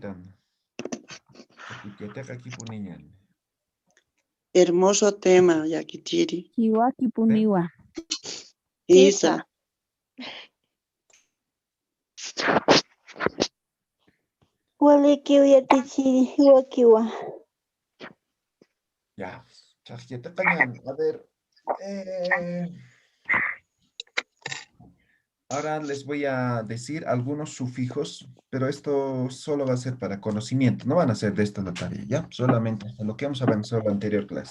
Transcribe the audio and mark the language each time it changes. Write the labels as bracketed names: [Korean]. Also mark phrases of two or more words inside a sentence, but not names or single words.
[Spanish] Hermoso tema, Yakitiri. [Aymara] Kiwaki puniwa. Isa. Waliki uyatichiri, wakiwa. [Spanish] Ya, a ver, ahora les voy a decir algunos sufijos, pero esto solo va a ser para conocimiento, no van a ser de esta la tarea, ¿ya? Solamente lo que hemos avanzado en la anterior clase.